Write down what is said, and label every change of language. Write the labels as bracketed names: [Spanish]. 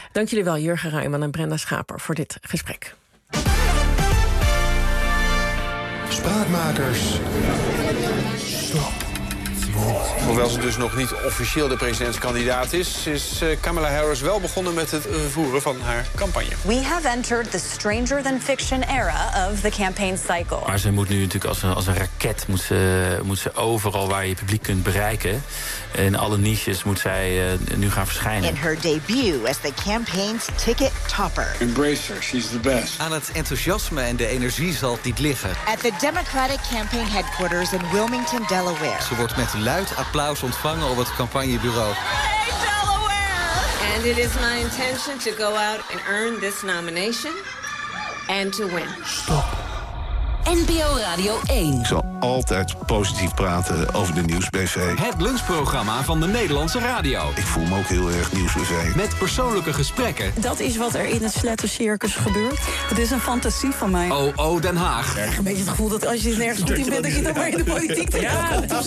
[Dutch] Dank jullie wel, Jurgen Ruijman en Brenda Schaper, voor dit gesprek. Spraakmakers. Hoewel ze dus nog niet officieel de presidentskandidaat is, is Kamala Harris wel begonnen met het voeren van haar campagne. [English] We have entered the stranger than fiction era of the campaign cycle. [Dutch] Maar ze moet nu natuurlijk als een raket moet ze overal waar je publiek kunt bereiken. In alle niches moet zij nu gaan verschijnen. [English] In her debut as the campaign's ticket topper. Embrace her, she's the best. [Dutch] Aan het enthousiasme en de energie zal het niet liggen. [English] At the Democratic campaign headquarters in Wilmington, Delaware. [Dutch] Ze wordt met luid applaus ontvangen op het campagnebureau. [English] Hey Delaware! And it is my intention to go out and earn this nomination and to win. Stop. [Dutch] NPO Radio 1. Ik zal altijd positief praten over de Nieuws-BV. Het lunchprogramma van de Nederlandse radio. Ik voel me ook heel erg Nieuws-BV. Met persoonlijke gesprekken. Dat is wat er in het slettercircus gebeurt. Het is een fantasie van mij. O, Den Haag. Ik krijg een beetje het gevoel dat als je nergens goed in bent, dat je dan maar in de politiek terugkomt.